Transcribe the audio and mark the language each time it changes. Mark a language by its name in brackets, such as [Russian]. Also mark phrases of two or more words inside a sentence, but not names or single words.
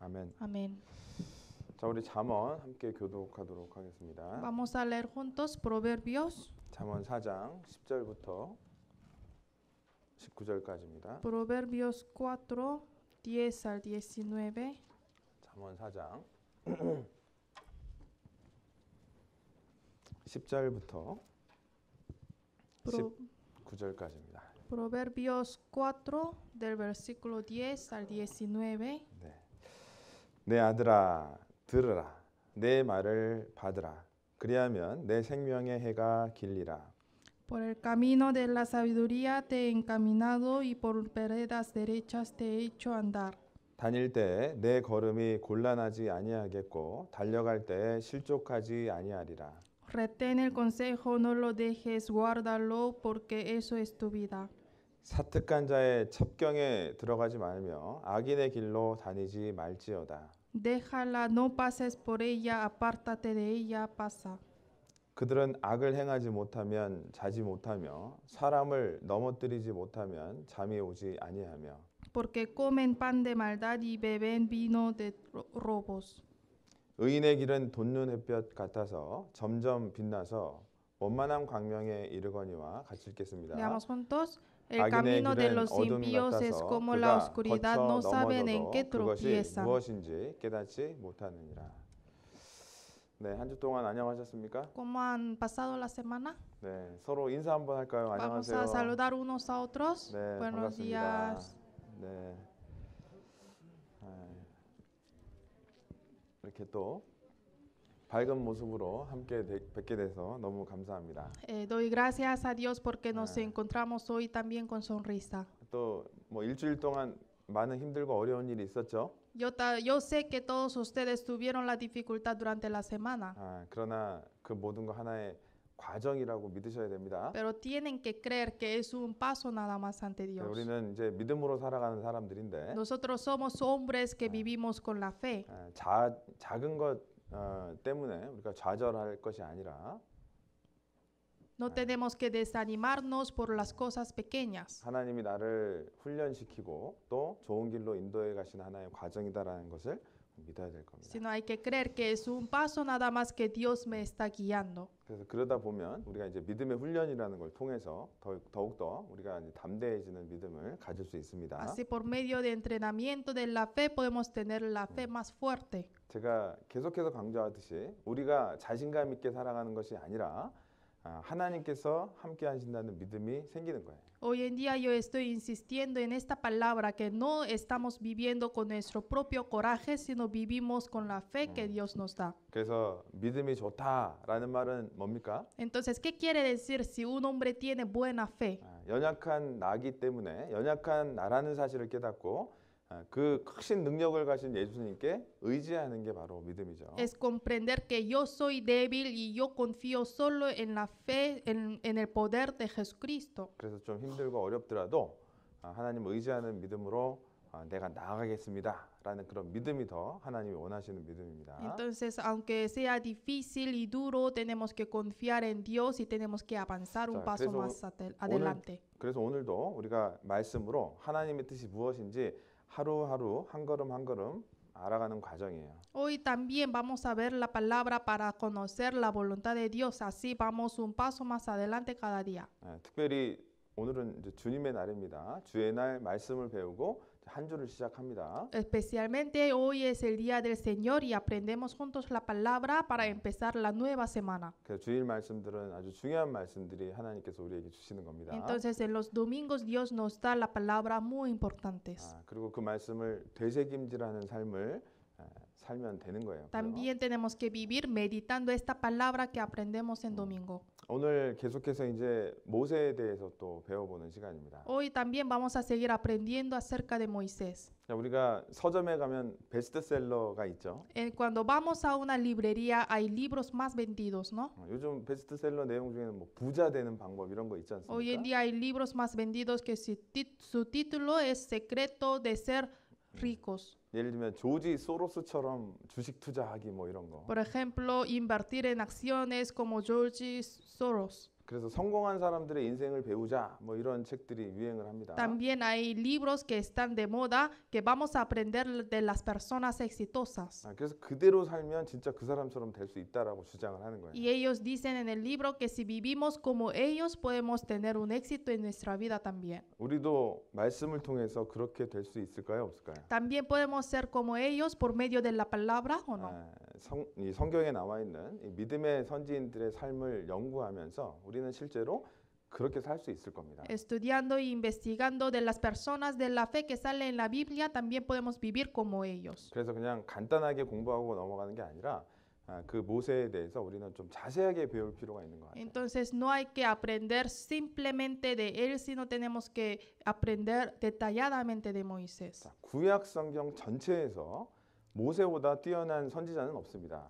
[Korean] 아멘. [Spanish] Amén. [Korean] 자, 우리 잠언 함께 교독하도록 하겠습니다. [Spanish] Vamos a leer juntos Proverbios, [Korean] 잠언 4장 10절부터 19절까지입니다. [Spanish] Proverbios 4, 10 al 19. [Korean] 잠언 4장 10절부터 [Spanish] Pro- [Korean] 19절까지입니다. [Spanish] Proverbios 4, del versículo 10 al 19. [Korean] 내 아들아 들으라 내 말을 받으라 그리하면 내 생명의 해가 길리라. [Spanish] Por el camino de la sabiduría te he encaminado y por veredas derechas te he hecho andar. [Korean] 다닐 때 내 걸음이 곤란하지 아니하겠고 달려갈 때 실족하지 아니하리라. [Spanish] Retén el consejo, no lo dejes, guárdalo, porque eso es tu vida. [Korean] 사특한 자의 첩경에 들어가지 말며 악인의 길로 다니지 말지어다. [Spanish] Déjala, no pases por ella, apártate de ella, pasa. [Korean] 그들은 악을 행하지 못하면 자지 못하며 사람을 넘어뜨리지 못하면 잠이 오지 아니하며 [Spanish] Porque comen pan de maldad y beben vino de robos. [Korean] 의인의 길은 돋는 햇볕 같아서 점점 빛나서 원만한 광명에 이르거니와 같이 읽겠습니다. [Spanish] Leamos juntos. El [Korean] 악인의 [Spanish] camino de [Korean] 길은 [Spanish] los [Korean] 어둠 [Spanish] impíos es [Korean] 같아서 [Spanish] como la [Korean] 그가 [Spanish] oscuridad, [Korean] 거쳐 [Spanish] no saben en qué [Korean] 넘어져도 그것이 [Spanish] tropiezan. [Korean] 무엇인지 깨닫지 못하느니라. 네, 한 주 동안 안녕하셨습니까? [Spanish] ¿Cómo han pasado la semana? [Korean] 네, 서로 인사 한번 할까요? [Spanish] Vamos [Korean] 안녕하세요. [Spanish] a saludar unos a otros. [Korean] 네, [Spanish] Buenos [Korean] 반갑습니다. [Spanish] días. [Korean] 네. 이렇게 또 밝은 모습으로 함께 뵙게 돼서 너무 감사합니다. [Spanish] Doy gracias a Dios porque nos Ah. encontramos hoy también con sonrisa. [Korean] 또 뭐 일주일 동안 많은 힘들고 어려운 일이 있었죠. [Spanish] Yo sé que todos ustedes tuvieron la dificultad durante la semana, [Korean] 그러나 그 모든 거 하나의 과정이라고 믿으셔야 됩니다. [Spanish] pero tienen que creer que es un paso nada más ante Dios. [Korean] 우리는 이제 믿음으로 살아가는 사람들인데 [Spanish] Nosotros somos hombres que vivimos con la fe. [Korean] 작은 것 때문에 우리가 좌절할 것이 아니라 [Spanish] No tenemos que desanimarnos por las cosas pequeñas, [Korean] 하나님이 나를 훈련시키고 또 좋은 길로 인도해 가신 하나의 과정이다라는 것을 믿어야 될 겁니다. [Spanish] sino hay que creer que es un paso nada más que Dios me está guiando. [Korean] 그래서 그러다 보면 우리가 이제 믿음의 훈련이라는 걸 통해서 더욱더 우리가 이제 담대해지는 믿음을 가질 수 있습니다. [Spanish] Así por medio de entrenamiento de la fe podemos tener la fe más fuerte. [Korean] 제가 계속해서 강조하듯이 우리가 자신감 있게 살아가는 것이 아니라 하나님께서 함께 하신다는 믿음이 생기는 거예요. [Spanish] Hoy en día yo estoy insistiendo en esta palabra que no estamos viviendo con nuestro propio coraje, sino vivimos con la fe que Dios nos da. [Korean] 그래서 믿음이 좋다라는 말은 뭡니까? [Spanish] Entonces, ¿qué quiere decir si un hombre tiene buena fe? [Korean] 연약한 나기 때문에 연약한 나라는 사실을 깨닫고 그 크신 능력을 가신 예수님께 의지하는 게 바로 믿음이죠. [Spanish] Es comprender que yo soy débil y yo confío solo en la fe, en el poder de Jesucristo. [Korean] 그래서 좀 힘들고 어렵더라도 하나님을 의지하는 믿음으로 내가 나아가겠습니다라는 그런 믿음이 더 하나님이 원하시는 믿음입니다. [Spanish] Entonces, aunque sea difícil y duro, tenemos que confiar en Dios y tenemos que avanzar un [Korean] 자, [Spanish] paso [Korean] 그래서 [Spanish] más adelante. [Korean] 그래서 오늘도 우리가 말씀으로 하나님의 뜻이 무엇인지 하루하루 한 걸음 한 걸음 알아가는 과정이에요. [Spanish] Hoy también vamos a ver la palabra para conocer la voluntad de Dios. Así vamos un paso más adelante cada día. [Korean] 특별히 오늘은 이제 주님의 날입니다. 주의 날 말씀을 배우고 한 주를 시작합니다. [Spanish] Especialmente hoy es el día del Señor y aprendemos juntos la palabra para empezar la nueva semana. [Korean] 그래서 주일 말씀들은 아주 중요한 말씀들이 하나님께서 우리에게 주시는 겁니다. [Spanish] Entonces en los domingos Dios nos da la palabra muy importantes. [Korean] 그리고 그 말씀을 되새김질하는 삶을 살면 되는 거예요. [Spanish] También tenemos que vivir meditando esta palabra que aprendemos en domingo. [Korean] 오늘 계속해서 이제 모세에 대해서 또 배워보는 시간입니다. [Spanish] Hoy también vamos a seguir aprendiendo acerca de Moisés. [Korean] 자, 우리가 서점에 가면 베스트셀러가 있죠. [Spanish] Cuando vamos a una librería hay libros más vendidos, ¿no? [Korean] 요즘 베스트셀러 내용 중에는 뭐 부자 되는 방법 이런 거 있지 않습니까? [Spanish] Hoy en día hay libros más vendidos que su título es Secreto de ser ricos. [Korean] 예를 들면 조지 소로스처럼 주식 투자하기 뭐 이런 거. [Spanish] Por ejemplo, invertir en acciones como George Soros. [Korean] 그래서 성공한 사람들의 인생을 배우자 뭐 이런 책들이 유행을 합니다. [Spanish] También hay libros que están de moda que vamos a aprender de las personas exitosas. [Korean] 그래서 그대로 살면 진짜 그 사람처럼 될 수 있다라고 주장을 하는 거예요. [Spanish] Y ellos dicen en el libro que si vivimos como ellos podemos tener un éxito en nuestra vida también. [Korean] 우리도 말씀을 통해서 그렇게 될 수 있을까요, 없을까요? [Spanish] También podemos ser como ellos por medio de la palabra o no. [Korean] 이 성경에 나와 있는 이 믿음의 선지인들의 삶을 연구하면서 우리는 실제로 그렇게 살 수 있을 겁니다. [Spanish] Estudiando e investigando de las personas de la fe que sale en la Biblia, también podemos vivir como ellos. [Korean] 그래서 그냥 간단하게 공부하고 넘어가는 게 아니라 그 모세에 대해서 우리는 좀 자세하게 배울 필요가 있는 것 같아요. [Spanish] Entonces no hay que aprender simplemente de él, sino tenemos que aprender detalladamente de Moisés. [Korean] 자, 구약 성경 전체에서 모세보다 뛰어난 선지자는 없습니다.